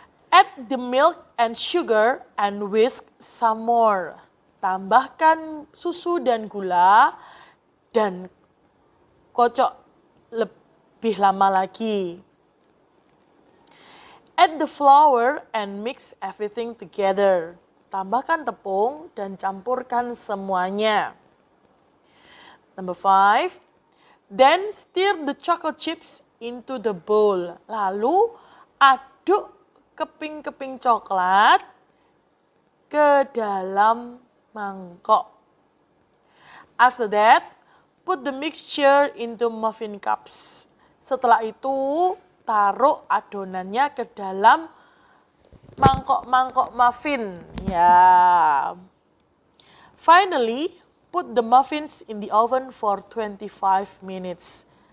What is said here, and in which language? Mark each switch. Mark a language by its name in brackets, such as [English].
[English] Add the milk and sugar and whisk some more. [Indonesian] Tambahkan susu dan gula dan kocok lebih lama lagi. [English] Add the flour and mix everything together. [Indonesian] Tambahkan tepung dan campurkan semuanya. [English] Number 5. Then stir the chocolate chips into the bowl. [Indonesian] Lalu aduk keping-keping coklat ke dalam mangkok. [English] After that, put the mixture into muffin cups. [Indonesian] Setelah itu, taruh adonannya ke dalam mangkok-mangkok muffin. Ya. [English] Finally, put the muffins in the oven for 25 minutes.